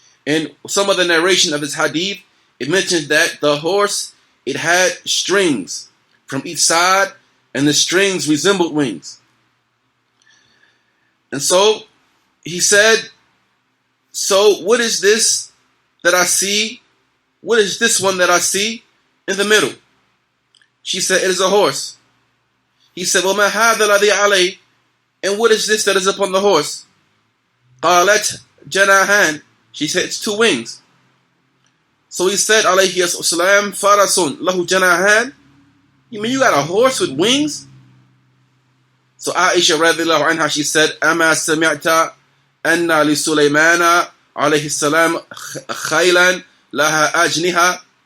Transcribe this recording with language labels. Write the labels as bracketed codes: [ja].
[en] In some of the narration of this hadith, it mentions that the horse, it had strings from each side, and the strings resembled wings. And so he said, so what is this that I see? What is this one that I see in the middle? She said, it is a horse. [ar] He said, وَمَا هَذَا الَّذِي عَلَيْهِ. [en] And what is this that is upon the horse? [ar] قَالَتْ جَنَاحَانِ. [en] She said, it's two wings. So he said, alayhi as-salam, [ar] farasun lahu janahan. [en] You mean you got a horse with wings? So Aisha radiallahu anha, she said, [ar] أَمَا سَمِعْتَ أَنَّ لِسُلَيْمَانَ alayhi salam khaylan laha ajniha.